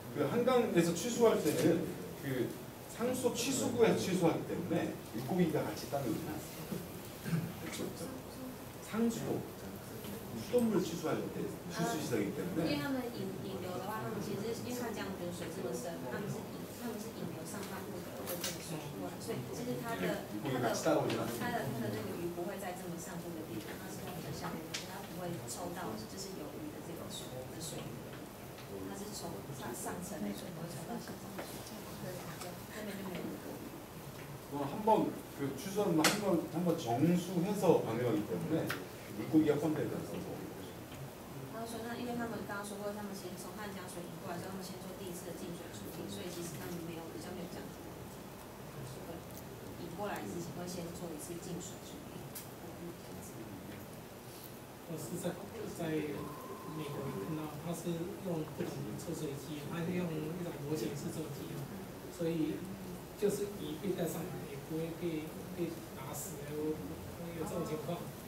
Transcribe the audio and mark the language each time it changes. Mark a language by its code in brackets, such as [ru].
[ko] 한강에서 취수할 때는 그 상수 취수구에서 취수하기 때문에 물고기가 같이 땅에 올라왔어요. 그렇죠. 상수 수돗물 취수할 때 취수 시설이기 [zh] 因 [ko] 때문에 [zh] 为他们引流的话，他们其实因为它江边水这么深，他们是引流上半部的这个水过来，所以其实它的那个鱼不会在这么上部的地方，它是在比较下面的，它不会抽到就是有鱼的这个水的水源，它是从上层的水不会抽到下层的水，那边就没有鱼。 [ko] 한번 그 취수하면 한번 정수해서 방류하기 때문에 물고기가 포함되지 않아서 [zh] 他说那因为他们刚刚说过，他们其实从汉江水引过来之后，他们先做第一次的净水处理，所以其实他们比较没有这样子的问题。引过来之前会先做一次净水处理。我是在美国看到，它是用不同的抽水机，它是用一种螺旋式抽机，所以就是鱼被带上来也不会被打死，有这种情况。